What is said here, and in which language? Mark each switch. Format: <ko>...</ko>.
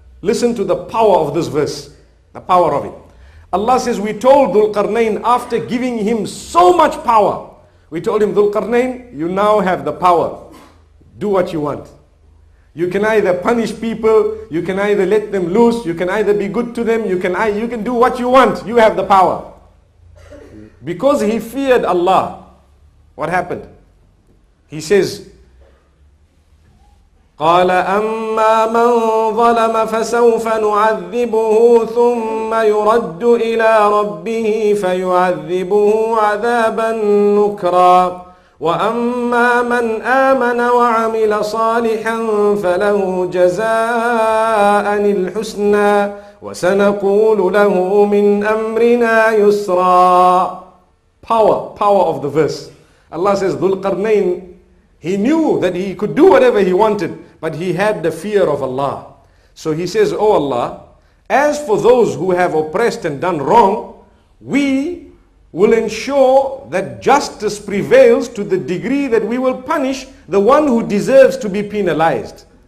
<en>Listen to the power of this verse, the power of it. Allah says, we told Dhul Qarnayn, after giving him so much power, we told him, Dhul Qarnayn, you now have the power. Do what you want. You can either punish people, you can either let them loose, you can either be good to them, you can do what you want. You have the power. Because he feared Allah, what happened? He says,</en> <ar>قال أما من ظلم فسوف نعذبه ثم يرد إلى ربه فيعذبه عذابا نكرا وأما من آمن وعمل صالحا فله جزاء الحسنى وسنقول له من أمرنا يسرا.</ar> <en>Power of the verse. Allah says, Dhul Qarnayn, he knew that he could do whatever he wanted, but he had the fear of Allah. So he says, oh Allah, as for those who have oppressed and done wrong, we will ensure that justice prevails to the degree that we will punish the one who deserves to be penalized.</en>